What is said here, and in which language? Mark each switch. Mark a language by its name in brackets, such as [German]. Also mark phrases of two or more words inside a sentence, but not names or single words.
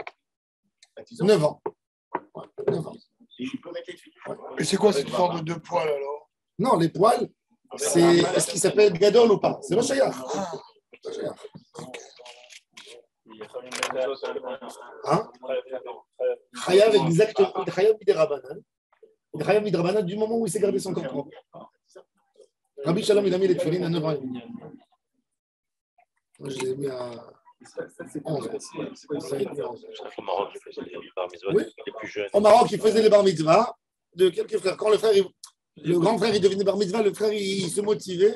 [French] 9 ans. Ouais, 9 ans. Et c'est quoi cette forme de poils alors? Non, les poils, c'est est-ce qu'il s'appelle gadol ou pas? C'est le shayach. Hein? Chayav exactement. [Hebrew] חייב מדרבנן. חייב מדרבנן [French] du moment où il sait garder son corps propre. Rabbi Shalom, il a mis les tefilines à 9 ans et demi. Moi, je les ai mis à 11 ans. Au Maroc, ils faisaient les [Hebrew] בר מצווה [French] les plus jeunes. Au Maroc, ils faisaient les [Hebrew] בר מצווה [French] de quelques frères. Quand le grand frère, il devenait [Hebrew] בר מצווה, [French] le frère, il se motivait.